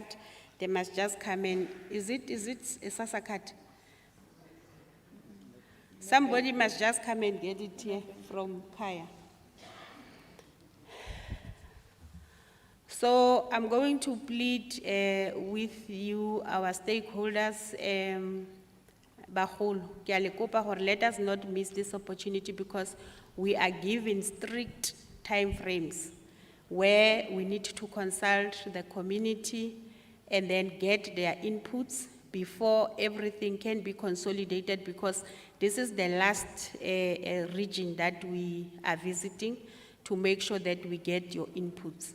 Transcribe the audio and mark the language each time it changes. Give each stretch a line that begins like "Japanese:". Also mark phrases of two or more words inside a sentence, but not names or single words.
English: They must just come in. Is it a SASSA card? Somebody must just come and get it here from Kaya. So I'm going to plead with you, our stakeholders,
Southern Sotho: Baholo, ke a le kopa hore
English: let us not miss this opportunity because we are given strict time frames where we need to consult the community and then get their inputs before everything can be consolidated, because this is the last region that we are visiting to make sure that we get your inputs.